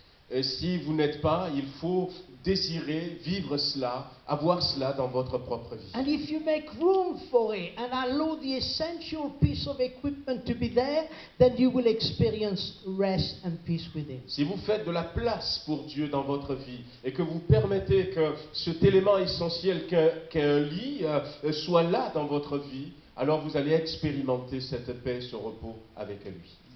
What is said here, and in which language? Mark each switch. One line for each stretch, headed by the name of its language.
French: Et si vous n'êtes pas, il faut désirer vivre cela, avoir cela dans votre propre vie.
English: And if you make room for it and allow the essential piece of equipment to be there, then you will experience rest and peace within.
French: Si vous faites de la place pour Dieu dans votre vie et que vous permettez que cet élément essentiel qu'est un lit soit là dans votre vie, alors vous allez expérimenter cette paix, ce repos avec lui.